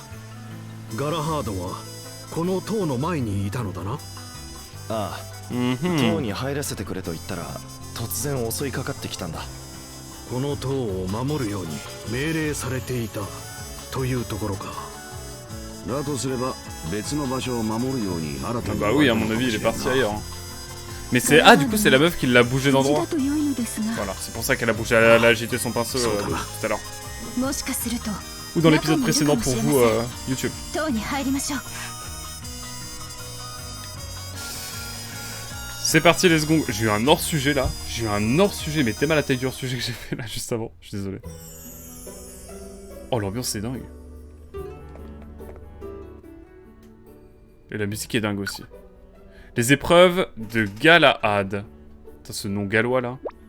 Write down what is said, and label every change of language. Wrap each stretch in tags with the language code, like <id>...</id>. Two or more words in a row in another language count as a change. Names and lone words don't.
<ja>ガラハードはこの塔の前にいたのだな。ああ、塔に入らせてくれと言ったら突然襲いかかってきたんだ。この塔を守るように命令されていたというところか。だとすれば別の場所を守るように新たに。</ja> <fr>Bah oui, à mon avis, il est parti ailleurs. Mais c'est... Ah, du coup, c'est la meuf qui l'a bougé d'endroit. Voilà, c'est pour ça qu'elle a bougé, elle a agité son pinceau tout à l'heure. Ou dans l'épisode précédent pour vous, YouTube. C'est parti,</fr> <en>let's go.</en> <fr>J'ai eu un hors-sujet là. J'ai eu un hors-sujet, mais t'es mal la taille du hors-sujet que j'ai fait là juste avant. Je suis désolé. Oh, l'ambiance c'est dingue. Et la musique est dingue aussi. Les épreuves de Galahad. Putain, ce nom gallois là.</fr>